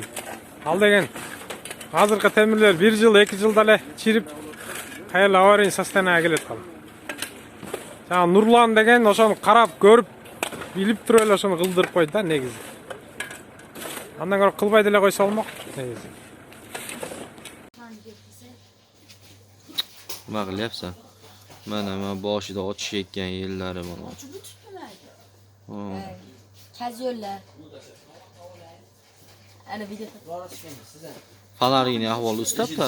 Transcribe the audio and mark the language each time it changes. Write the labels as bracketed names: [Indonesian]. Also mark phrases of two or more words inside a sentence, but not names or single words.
[Kyrgyz] Ал деген азыркы темирлер 1 жыл, 2 жылда эле чирип, кайрылы [Russian] аварийный состояние [Kyrgyz] келет калды. Жана Нурлан деген ошону карап көрүп, билип туруп эле ошону кылдырып койду да негизи. Андан көрө кылбай деле койсо болмок негизи. [Uzbek] Nima qilyapsan? Mana boshida ochish ekkan yerlari mana. Ochib o'tibdilar. Kazyo'llar. Ana video. Fanarini ahvoli ustablar.